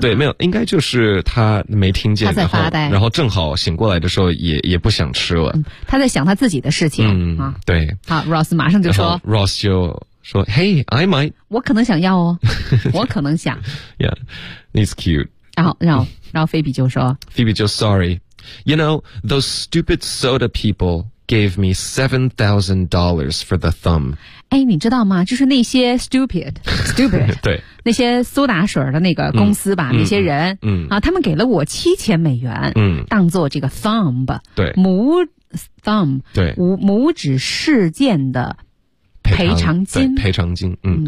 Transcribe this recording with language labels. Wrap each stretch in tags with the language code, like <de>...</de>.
<zh>对，没有，应该就是他没听见，他在发呆，然后正好醒过来的时候也不想吃了、嗯。他在想他自己的事情。嗯，啊、对。好 ，Ross 马上就说</zh> <en>，Ross</en> <zh>就。说</zh> <en>，Hey, I might，</en> <zh>我可能想要哦，我可能想。</zh> <en>Yeah, it's cute.</en> <zh>然后 Phoebe 就说</zh> <en>，Phoebe</en> <zh>就</zh> <en>Sorry, you know those stupid soda people gave me $7,000 for the thumb.</en> <zh>哎，你知道吗？就是那些 stupid，对，那些苏打水的那个公司吧，那些人，嗯啊，他们给了我7000美元，嗯，当做这个 thumb，对，</zh> <en>thumb，</en> <zh>对，拇指事件的。赔偿金，嗯，</zh>